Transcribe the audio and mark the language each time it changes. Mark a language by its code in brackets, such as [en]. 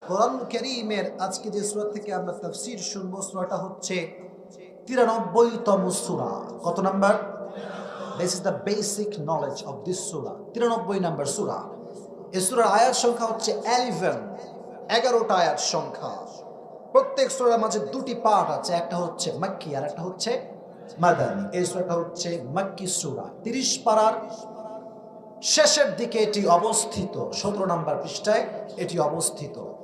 [bn] কোরআন কারীমের আজকে যে সূরা থেকে আমরা তাফসীর শুনবো, সূরাটা হচ্ছে 93তম সূরা। কত number? [en] This is the basic knowledge of this surah. [bn] 93 number সূরা। এই সূরার আয়াত সংখ্যা হচ্ছে 11টা আয়াত সংখ্যা। প্রত্যেক সূরার মাঝে দুটি পার্ট আছে, একটা হচ্ছে মাক্কি আর একটা হচ্ছে মাদানী। এই সূরাটা হচ্ছে মাক্কি সূরা। 30 পারার শেষের দিকে এটি অবস্থিত, 17 নাম্বার পৃষ্ঠায় এটি অবস্থিত।